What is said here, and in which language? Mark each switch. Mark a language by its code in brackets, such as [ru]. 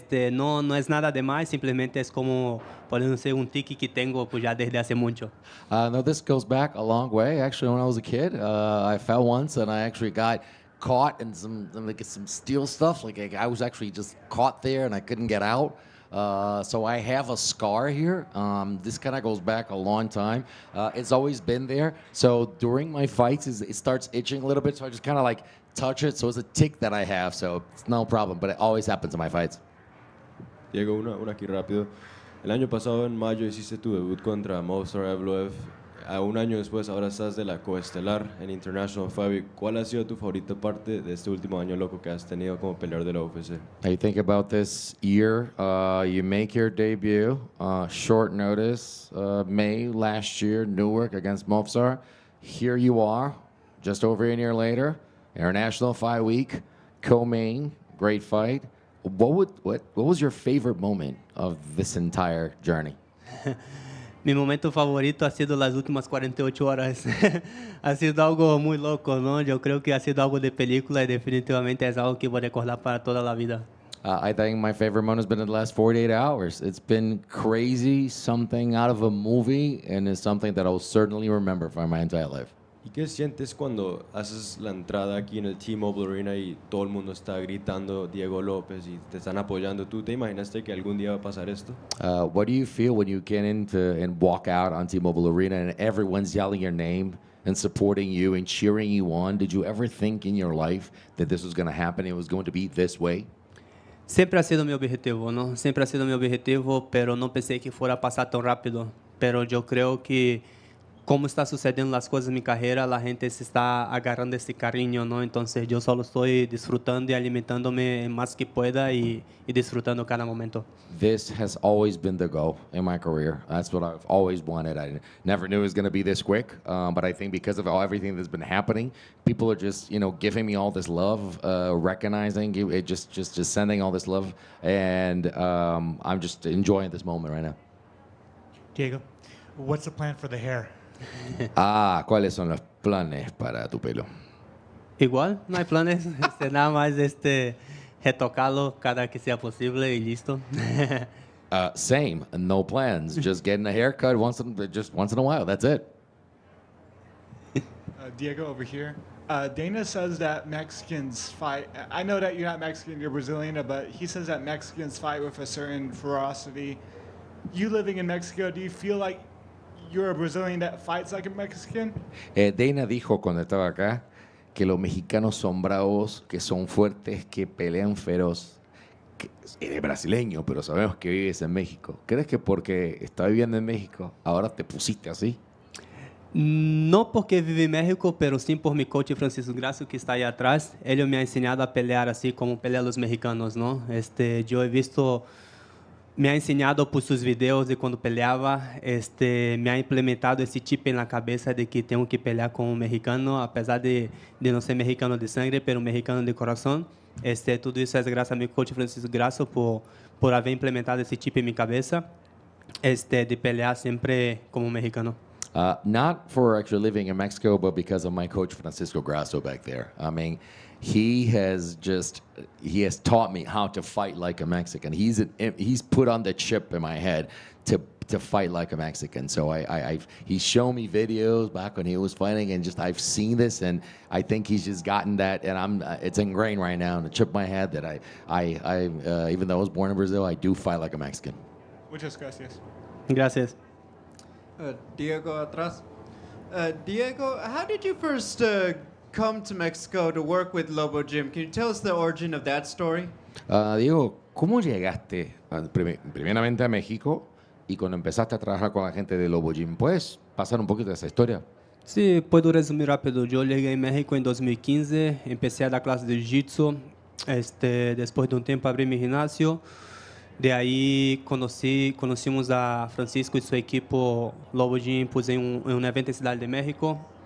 [es] No es nada de más, simplemente es como, podemos ser un tique que tengo pues, ya desde hace mucho. [en] No, this goes back a long way. Actually, when I was a kid, I fell once and I actually got caught in some steel stuff. Like I was actually just caught there and I couldn't get out. So I have a scar here. This kind of goes back a long time. It's always been there. So during my fights, it starts itching a little bit. So I just kind of like touch it. So it's a tick that I have. So it's no problem. But it always happens in my fights. [es] Diego, una aquí rápido. El año pasado, en mayo, hiciste tu debut contra Movsar Evloev. Un año después, ahora estás de la coestelar en International Fight Week. ¿Cuál ha sido tu favorita parte de este último año loco que has tenido como peleador de la UFC? [en] You think about this year, you make your debut, short notice, May last year, Newark against Movsar. Here you are, just over a year later, International Fight Week, co-main, great fight. What was your favorite moment of this entire journey? [es] Mi momento favorito ha sido las últimas 48 horas. Ha sido algo muy loco, ¿no? Yo creo que ha sido algo de película y definitivamente es algo que voy a recordar para toda la vida. [en] I think my favorite moment has been in the last 48 hours. It's been crazy, something out of a movie, and it's something that I will certainly remember for my entire life. [es] ¿Y qué sientes cuando haces la entrada aquí en el T-Mobile Arena y todo el mundo está gritando Diego López y te están apoyando? ¿Tú te imaginaste que algún día va a pasar esto? [en] What do you feel when you get into and walk out on T-Mobile Arena and everyone's yelling your name and supporting you and cheering you on? Did you ever think in your life that this was going to happen? It was going to be this way? [es] Siempre ha sido mi objetivo, ¿no? Siempre ha sido mi objetivo, pero no pensé que fuera a pasar tan rápido. Pero yo creo que como está sucediendo las cosas en mi carrera, la gente se está agarrando ese cariño, ¿no? Entonces yo solo estoy disfrutando y alimentándome más que pueda y disfrutando cada momento. [en] This has always been the goal in my career. That's what I've always wanted. I never knew it was going to be this quick, but I think because of everything that's been happening, people are just, giving me all this love, recognizing it, just sending all this love, and I'm just enjoying this moment right now. Diego, what's the plan for the hair? [es] ¿Cuáles son los planes para tu pelo? Igual, no hay planes, nada más retocarlo cada que sea posible y listo. [en] Same, no plans. Just getting a haircut once in a while. That's it. Diego over here. Dana says that Mexicans fight. I know that you're not Mexican, you're Brazilian, but he says that Mexicans fight with a certain ferocity. You living in Mexico, do you feel like you're a Brazilian that fights like a Mexican? [es] Dana dijo cuando estaba acá que los mexicanos son bravos, que son fuertes, que pelean feroz. Eres brasileño, pero sabemos que vives en México. ¿Crees que porque estás viviendo en México ahora te pusiste así? No porque vivo en México, pero sim por mi coach Francisco Gracio, que está ahí atrás. Él me ha enseñado a pelear así como pelean los mexicanos, ¿no? Yo he visto me ha enseñado por sus videos de cuando peleaba, me ha implementado ese chip en la cabeza de que tengo que pelear con un mexicano, a pesar de no ser mexicano de sangre, pero mexicano de corazón. Todo eso es gracias a mi coach Francisco Grasso por haber implementado ese chip en mi cabeza, de pelear siempre como mexicano. [en] Not for actually living in Mexico, but because of my coach Francisco Grasso back there. I mean, he has taught me how to fight like a Mexican. He's put on the chip in my head to fight like a Mexican. So he's shown me videos back when he was fighting, and I've seen this, and I think he's just gotten that, and it's ingrained right now in the chip of my head that I even though I was born in Brazil, I do fight like a Mexican. [es] Muchas gracias. Gracias. Diego atrás. [en] Diego, how did you first come to Mexico to work with Lobo Gym? Can you tell us the origin of that story? [es] Diego, ¿cómo llegaste primeramente a México y cuando empezaste a trabajar con la gente de Lobo Gym? ¿Puedes pasar un poquito de esa historia? Sí, puedo resumir rápido. Yo llegué a México en 2015, empecé a dar clases de Jiu-Jitsu. Después de un tiempo abrí mi gimnasio. De ahí conocimos a Francisco y su equipo Lobo Gym en un evento en Ciudad de México.